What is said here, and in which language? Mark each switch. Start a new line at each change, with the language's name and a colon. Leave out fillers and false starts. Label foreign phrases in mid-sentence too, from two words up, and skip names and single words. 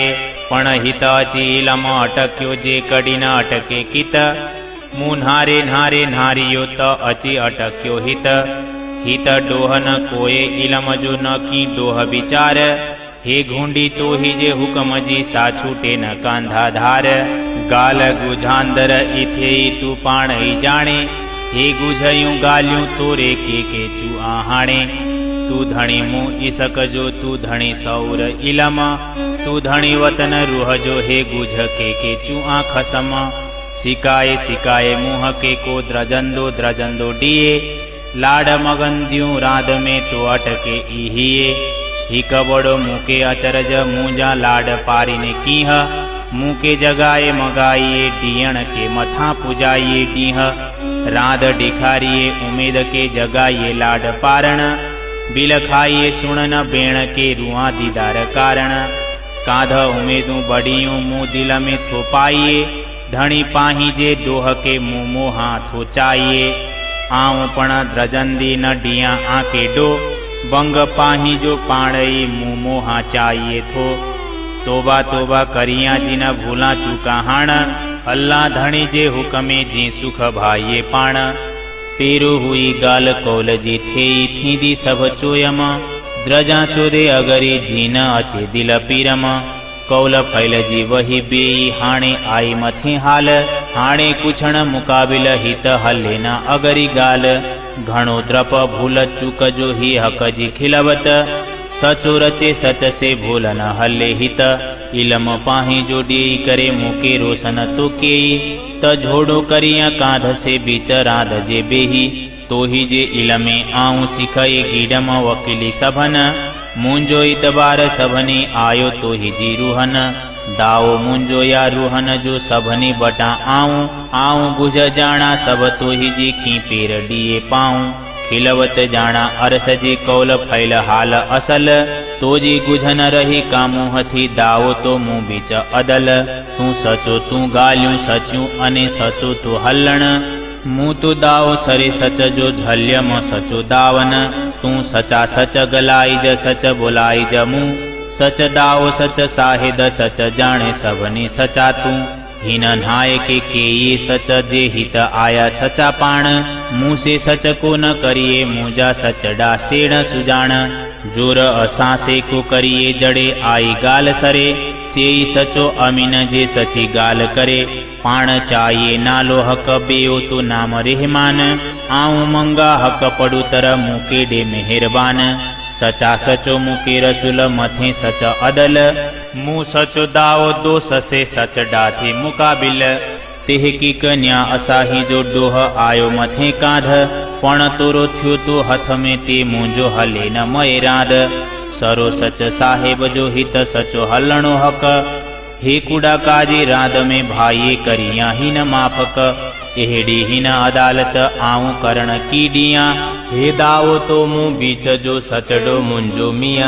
Sindhi: पण हित अची इलम अटक्यो जे कड़ी न अटके कित, मुँह नारे नारे नारियो त अची अटक्यो हित। हित डोह न कोए इलम जो न की डोह विचार, हे घूंडी तो ही जे हुकम जी सा छूटे न कांधा धार। गाल गुझांदर इथे तू पाण ही जाने, हे गुझयूं गाल्यूं तोरे के चू आहाणे। तू धणी मुँह इसक जो तू धणी सौर इलम, तू धणी वतन रूह जो हे गुझ के चू आ खसम। सिकाए सिकाए मुँह के को द्रजंदो द्रजंदो डिये, लाड मगंद्यूं राध में तो अटके इहिए। हिक बड़ो मुँह के अचरज मुँजा लाड पारिने कीह, मुँह के जगाए मगाइए डियण के मथा पुजाइए डीह। राध डिखारिए उमेद के जगाइए लाड पारण, बिल खाइए सुणन बेण के रुआ दीदार कारण। कांध उमेदूं बड़ियूं मुँह दिल में थोपाइए, धणी पाही जे डोह के मुँह मोहा थोचाइए। आऊं पण द्रजंदी न डिया आके डो, बंग पाही जो पाणई मुँह मोहा चाहिए थो। तोबा तोबा करिया जिन भूला चूका हाण, अल्लाह धणी जे हुकमे जी सुख भाइये पाण। तेरू हुई गाल कौल जी थेई थींदी सब चोयम, द्रजा चोदे अगरी जी न अचे दिल पीरम। कौल फैल जी वही बेई हाणे आई मथे हाल, हाणे कुछण मुकाबिल हित हले न अगरी गाल। घणो द्रप भूल चूक जो ही हक जी खिलवत, सचो रचे सच से भूल न हले हित। इलम पाही जो डी करे मुके रोशन तो केई, त झोड़ो करिया कांध से बीच राध जे बेही। तो ही जे इलमे आऊं सिखये गीडम वकीली सभन, मुंजो इतबार सभनी आयो तो ही जी रूहन। दाओ मुंजो या रूहन जो सभनी बटा आऊं, आऊं बुझ जाना सब तो ही जी की पेर डिये पाऊं। खिलवत जाना अरस जी कौल फैल हाल असल, तो जी गुझन रही कामुह थी दाओ तो मुँह बीच अदल। तू सचो तू गाल्यूं सच्यूं अने सचो तो हलण, मुँह तो दाओ सरे सच जो झल्यम सचो दावन। तू सचा सच गलाई ज सच बोलाई ज मुँह, सच दाओ सच साहिद सच जाने सबनी सचा तू। हिन नाय के ये सच जे हित आया सचा पाण, मुँह से सच को न करिए मुझा सच डासेण सुजान। जोर असासे को करिए जड़े आई गाल सरे, सेई सचो अमीन जे सची गाल करे। पाण चाहिए नालो हक बेओ तो नाम रहमान। आऊं मंगा हक पड़ू तर मुके डे मेहरबान। सचा सचो मुके रसुल मथे सच अदल। मुँह सचो दाओ दो ससे सच डाथे मुकाबिल। तेह की कन्या असाही जो डोह आयो मथे कांध। पण तोरो थ्यो तो हथ में ते मुंजो हले न मय राध। सरो सच साहेब जो हित सचो हलणो हक। हे कुड़ा काजे राध में भाई करिया ही न माफक। एहड़ी ही न अदालत आऊं करण की डिया। हे दाओ तो मुँह बीच जो सचडो मुंजो मिया।